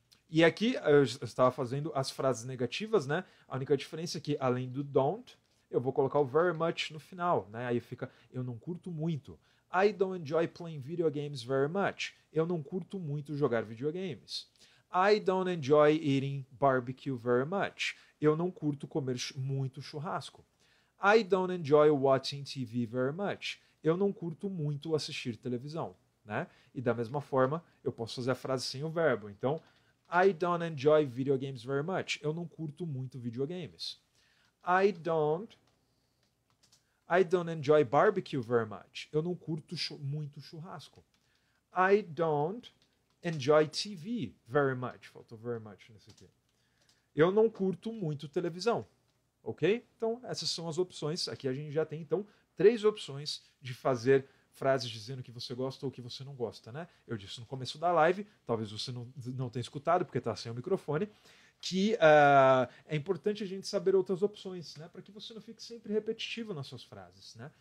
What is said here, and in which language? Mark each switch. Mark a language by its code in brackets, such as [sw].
[pt] E aqui eu estava fazendo as frases negativas, né? A única diferença é que, além do don't, eu vou colocar o very much no final, né? Aí fica, eu não curto muito. [en] I don't enjoy playing video games very much. [pt] Eu não curto muito jogar videogames. [en] I don't enjoy eating barbecue very much. [pt] Eu não curto comer muito churrasco. [en] I don't enjoy watching TV very much. [pt] Eu não curto muito assistir televisão. Né? E da mesma forma, eu posso fazer a frase sem o verbo. [en] Então, I don't enjoy video games very much. [pt] Eu não curto muito videogames. [en] I don't enjoy barbecue very much. [pt] Eu não curto muito churrasco. [en] I don't enjoy TV very much. [pt] Faltou [en] very much [pt] nesse aqui. Eu não curto muito televisão. Ok? Então, essas são as opções. Aqui a gente já tem, então, 3 opções de fazer frases dizendo que você gosta ou que você não gosta, né? Eu disse no começo da live, talvez você não tenha escutado, porque está sem o microfone, que é importante a gente saber outras opções, né? Para que você não fique sempre repetitivo nas suas frases, né?